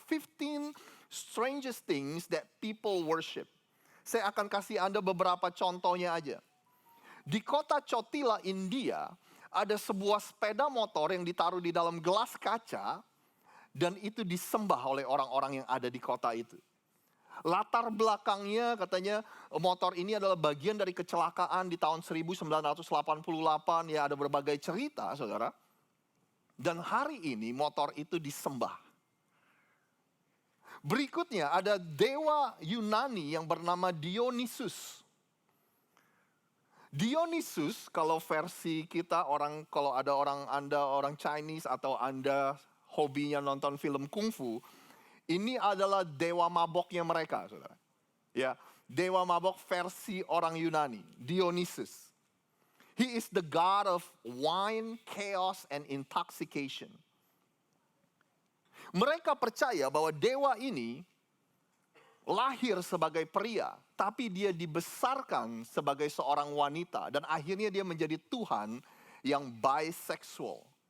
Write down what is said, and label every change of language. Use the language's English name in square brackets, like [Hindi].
[English] 15 strangest things that people worship. [Indonesian] Saya akan kasih Anda beberapa contohnya aja. Di kota Chotila, India, ada sebuah sepeda motor yang ditaruh di dalam gelas kaca. Dan itu disembah oleh orang-orang yang ada di kota itu. Latar belakangnya katanya motor ini adalah bagian dari kecelakaan di tahun 1988. Ya ada berbagai cerita saudara. Dan hari ini motor itu disembah. Berikutnya ada dewa Yunani yang bernama Dionysus. Dionysus kalau versi kita kalau ada Anda orang Chinese atau Anda hobinya nonton film kungfu. Ini adalah dewa maboknya mereka, saudara. Ya, dewa mabok versi orang Yunani, Dionysus. [English] He is the god of wine, chaos, and intoxication. [Indonesian] Mereka percaya bahwa dewa ini lahir sebagai pria, tapi dia dibesarkan sebagai seorang wanita. Dan akhirnya dia menjadi Tuhan yang bisexual.